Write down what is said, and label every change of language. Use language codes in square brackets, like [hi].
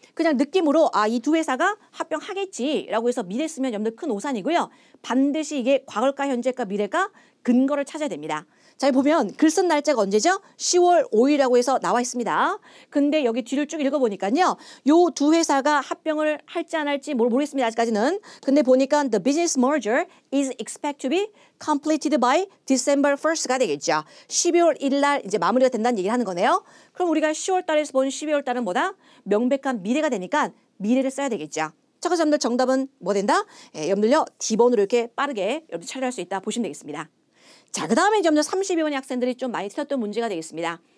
[ko] 그냥 느낌으로 아, 이 두 회사가 합병하겠지라고 해서 미래 쓰면 여러분들 큰 오산이고요. 반드시 이게 과거일까 현재일까 미래일까 근거를 찾아야 됩니다. 자, 보면 글 쓴 날짜가 언제죠? 10월 5일이라고 해서 나와 있습니다. 근데 여기 뒤를 쭉 읽어보니까요. 요 두 회사가 합병을 할지 안 할지 모르겠습니다. 아직까지는. 근데 보니까 [en] the business merger is expected to be completed by December 1st [ko] 가 되겠죠. 12월 1일 날 이제 마무리가 된다는 얘기를 하는 거네요. 그럼 우리가 10월 달에서 본 12월 달은 뭐다? 명백한 미래가 되니까 미래를 써야 되겠죠. 자, 그래서 여러분들 정답은 뭐 된다? 여러분들요. D번으로 이렇게 빠르게 여러분들 처리할 수 있다 보시면 되겠습니다. 자, 그 다음에 이제 32번 학생들이 좀 많이 틀렸던 문제가 되겠습니다.